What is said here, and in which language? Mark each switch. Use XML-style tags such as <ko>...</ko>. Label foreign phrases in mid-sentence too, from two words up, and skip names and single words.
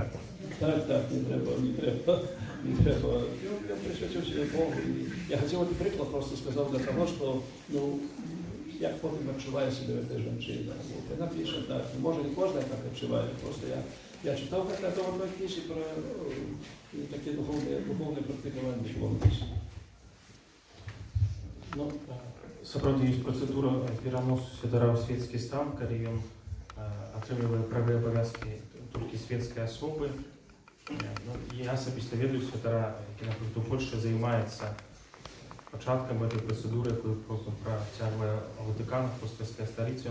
<uk>Так, не треба. Я присвятив себе Богу. І я хотів один приклад просто сказав для того, що, як потім відчуває себе ця жінка. Вона пише так, може не кожен так відчуває, просто я читав це в одній книжці про таке духовне практикування духовності.</uk> <be>Сапраўды ёсць працэдура пераносу святара ў светскі стан, калі ён атрымлівае правыя абавязкі толькі светскай асобы. Я асабіста ведаю святара, які, напрыклад, у Польшчы займаецца пачаткам гэтай працэдуры, якую потым працягвае Ватыкан, апостольская сталіца.</be>